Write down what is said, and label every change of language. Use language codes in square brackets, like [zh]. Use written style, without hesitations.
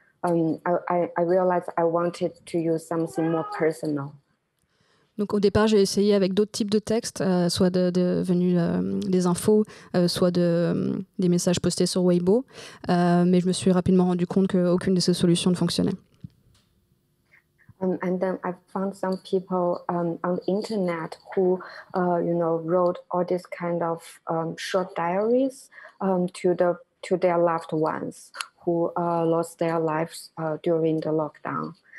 [en] I realized I wanted to use something more personal. [fr] Donc au départ, j'ai essayé avec d'autres types de textes, soit venus des infos, soit des messages postés sur Weibo, mais je me suis rapidement rendu compte qu'aucune de ces solutions ne fonctionnait. [en] And then I found some people on the internet who, wrote all these kind of short diaries to their loved ones who lost their lives during the lockdown.